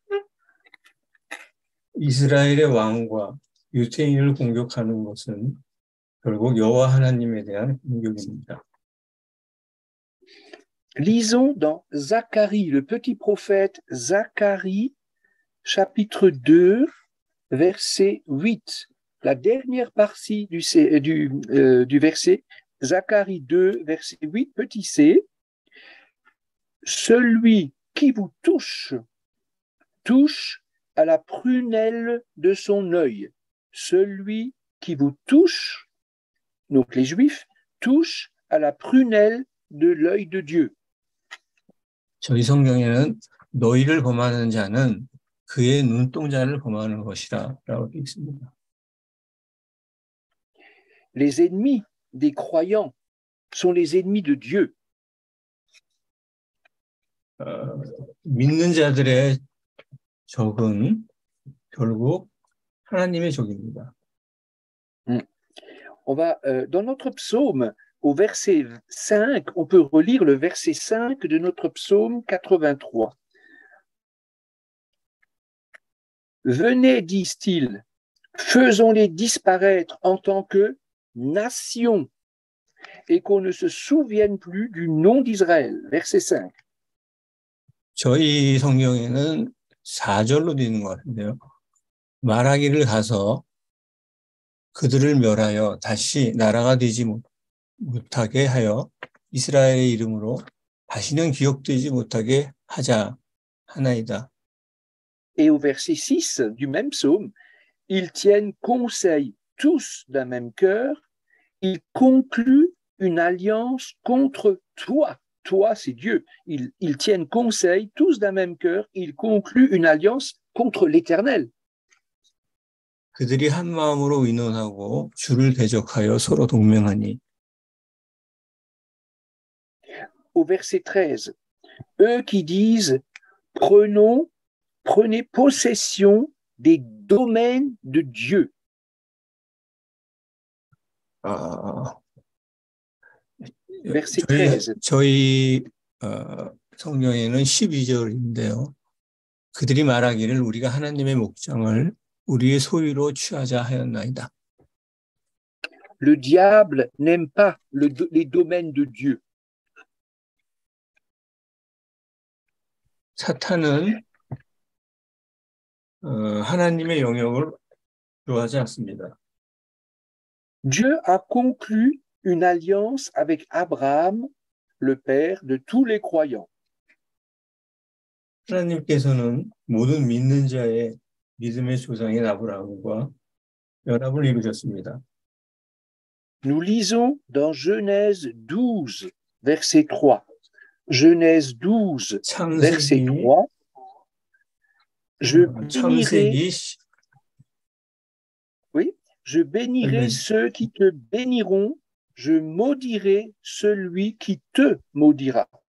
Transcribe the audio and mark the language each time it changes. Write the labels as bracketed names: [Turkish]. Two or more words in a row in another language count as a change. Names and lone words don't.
[Korean] 이스라엘의 왕과 유대인을 공격하는 것은 결국 여호와 하나님에 대한 공격입니다. [French] Lisons dans Zacharie, le petit prophète Zacharie, chapitre 2, verset 8. La dernière partie du verset, Zacharie 2, verset 8, petit c. Celui qui vous touche, touche à la prunelle de son œil. Celui qui vous touche, donc les Juifs, touche à la prunelle de l'œil de Dieu. [Korean] 저희 성경에는 너희를 범하는 자는 그의 눈동자를 범하는 것이라 라고 되어 있습니다. [French] Les ennemis des croyants sont les ennemis de Dieu. [Korean] 믿는 자들의 적은 결국 하나님의 적입니다. [French] On va, dans notre psaume, au verset 5, on peut relire le verset 5 de notre psaume 83. Venez, disent-ils, faisons-les disparaître en tant que nation et qu'on ne se souvienne plus du nom d'Israël. Verset 5. [Korean] 저희 성경에는 4절로 되어 있는 것 같은데요. 말하기를 가서 그들을 멸하여 다시 나라가 되지 못하게 하여 이스라엘의 이름으로 다시는 기억되지 못하게 하자 하나이다. [French] Et au verset 6 du même psaume, ils tiennent conseil tous d'un même cœur, ils concluent une alliance contre toi. Toi, c'est Dieu. Ils tiennent conseil tous d'un même cœur, ils concluent une alliance contre l'Éternel. [Korean] 그들이 한 마음으로 의논하고 주를 대적하여 서로 동맹하니. [French] Au verset 13, eux qui disent prenez possession des domaines de Dieu. Verset 13. [Korean] 저희 성경에는 12절인데요. 그들이 말하기를 우리가 하나님의 목장을 우리의 소유로 취하자 하였나이다. [French] Le diable n'aime pas les domaines de Dieu. [Korean] 사탄은 하나님의 영역을 좋아하지 않습니다. [French] Dieu a conclu une alliance avec Abraham, le père de tous les croyants. [Korean] 하나님께서는 모든 믿는 자의 믿음의 조상인 아브라함과 연합을 이루셨습니다. [French] Nous lisons dans Genèse 12, verset 3. Genèse 12, verset 3. Je bénirai ceux qui te béniront, je maudirai celui qui te maudira.